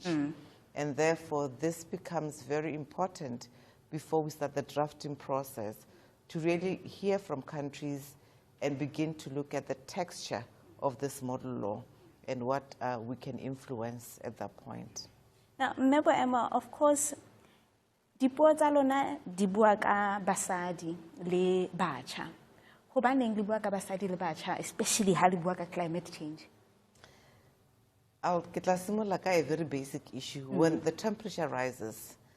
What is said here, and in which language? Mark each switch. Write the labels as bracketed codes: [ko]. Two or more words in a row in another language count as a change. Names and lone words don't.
[en] And therefore, this becomes very important before we start the drafting process, to really hear from countries and begin to look at the texture of this model law and what we can influence at that point. Now, Member Emma, of course, [st] dipuo tsa lona di bua ka basadi le batjha. Hobaneng di bua ka basadi le batjha, especially ha di bua ka [en] climate change? I'll get a very basic issue. When the temperature rises,